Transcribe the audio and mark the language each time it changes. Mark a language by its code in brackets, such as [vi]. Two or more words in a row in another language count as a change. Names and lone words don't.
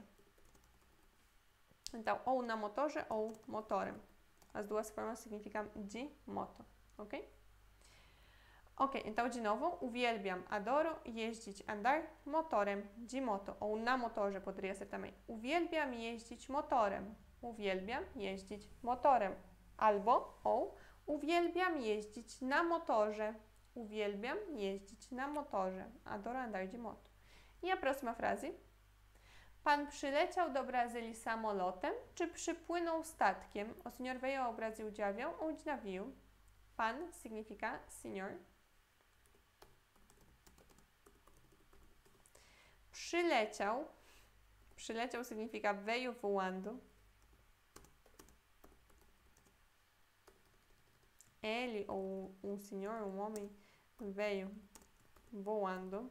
[pt] Então, ou [pl] na motorze [pt] ou motorem. As duas formas significam de moto, ok? Ok, então de novo, uwielbiam, adoro, jeździć, andar motorem, de moto, ou [pl] na motorze [pt] poderia ser também. [pl] Uwielbiam jeździć motorem, uwielbiam jeździć motorem, albo ou uwielbiam jeździć na motorze, uwielbiam jeździć na motorze, [pt] adoro andar de moto. I a próxima frase. [pl] Pan przyleciał do Brazylii samolotem, czy przypłynął statkiem? [pt] O senhor veio ao Brasil de avião ou de navio? Pan significa senhor. Przyleciał. Przyleciał significa veio voando. Ele ou um senhor, um homem, veio voando.